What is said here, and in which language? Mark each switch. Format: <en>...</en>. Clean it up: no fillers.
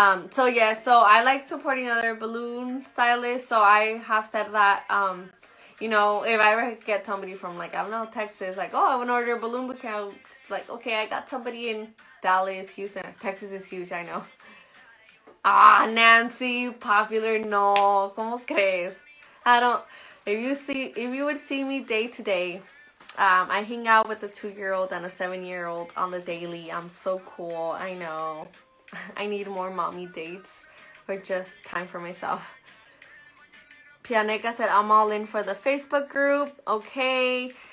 <en>So yeah, so I like supporting other balloon stylists. So I have said that, you know, if I ever get somebody from, like, I don't know, Texas, like, oh, I want to order a balloon bouquet, I'm just like, okay, I got somebody in Dallas, Houston. Texas is huge, I know.</en> <es>Ah, Nancy, popular, no, ¿cómo crees?</es> <en>I don't, if you would see me day to day, I hang out with a 2-year-old and a 7-year-old on the daily. I'm so cool, I know. I need more mommy dates or just time for myself. Pianeca said, I'm all in for the Facebook group. Okay.</en>